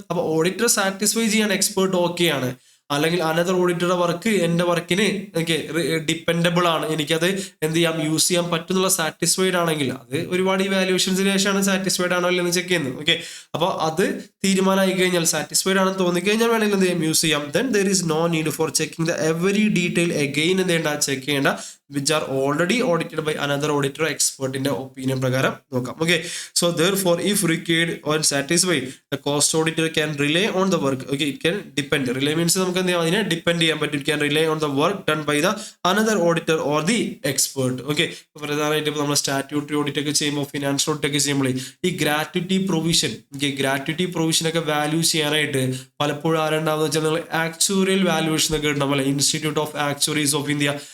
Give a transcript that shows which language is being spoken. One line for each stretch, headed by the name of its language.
Malayalam: അപ്പൊ auditor satisfy ചെയ്യാൻ expert okay ആണ്, അല്ലെങ്കിൽ അനദർ ഓഡിറ്ററുടെ വർക്ക് എന്റെ വർക്കിന് ഡിപ്പെൻഡബിൾ ആണ്, എനിക്കത് എന്ത് ചെയ്യാം, യൂസ് ചെയ്യാൻ പറ്റുന്നുള്ള സാറ്റിസ്ഫൈഡ് ആണെങ്കിൽ, അത് ഒരുപാട് ഇവാലുവേഷൻസിന് ശേഷമാണ് സാറ്റിസ്ഫൈഡ് ആണോ അല്ലെന്ന് ചെക്ക് ചെയ്യുന്നത്. ഓക്കെ, അപ്പൊ അത് തീരുമാനമായി കഴിഞ്ഞാൽ, സാറ്റിസ്ഫൈഡ് ആണെന്ന് തോന്നിക്കഴിഞ്ഞാൽ വേണമെങ്കിൽ എന്ത് ചെയ്യാം, യൂസ് ചെയ്യാം.
English: then there is no need for checking the every detail again
Malayalam: എന്ത് ചെയ്യേണ്ട, ചെക്ക് ചെയ്യേണ്ട,
English: which are already audited by another auditor expert in the opinion
Malayalam: പ്രകാരം നോക്കാം.
English: Okay, so therefore if required or satisfied, the cost auditor can rely on the work. Okay, it can depend. Rely means
Malayalam: നമുക്ക് എന്ത് ചെയ്യാം, അതിനെ depend ചെയ്യാൻ പറ്റും.
English: It can rely on the work done by the another auditor or the expert.
Malayalam: Okay, പ്രധാനമായിട്ട് ഇപ്പോൾ നമ്മൾ statutory audit ഒക്കെ ചെയ്യുമ്പോൾ, ഫിനാൻഷ്യൽ ഓഡിറ്റ് ഒക്കെ ചെയ്യുമ്പോൾ ഈ ഗ്രാറ്റുവിറ്റി പ്രൊവിഷൻ, ഗ്രാറ്റുവിറ്റി പ്രൊവിഷൻ ഒക്കെ വാല്യൂ ചെയ്യാനായിട്ട് പലപ്പോഴും ആരുണ്ടാവുന്ന വെച്ചാൽ നിങ്ങൾ ആക്ച്വറിയൽ വാല്യൂവേഷൻ ഒക്കെ ഉണ്ടാവും അല്ലെ, institute of actuaries of India.